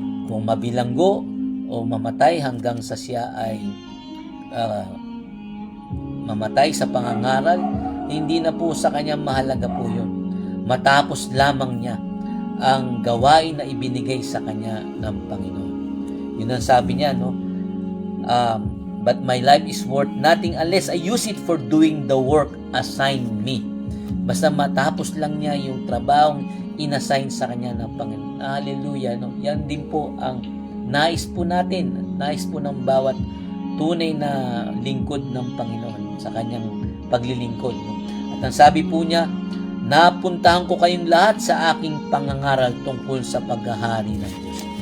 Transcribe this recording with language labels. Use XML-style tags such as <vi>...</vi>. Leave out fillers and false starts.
<tl>Kung mabilanggo o mamatay hanggang sa siya ay mamatay sa pangangaral, hindi na po sa kanya mahalaga po yun. Matapos lamang niya ang gawain na ibinigay sa kanya ng Panginoon. Yun ang sabi niya, no?</tl> <en>But my life is worth nothing unless I use it for doing the work assigned me.</en> <tl>Basta matapos lang niya yung trabahong inassign sa kanya ng Panginoon. Hallelujah, no? Yan din po ang nais po natin, nais po ng bawat tunay na lingkod ng Panginoon sa kanyang paglilingkod, no? At ang sabi po niya, napuntahan ko kayong lahat sa aking pangangaral tungkol sa paghahari ng Diyos.</tl>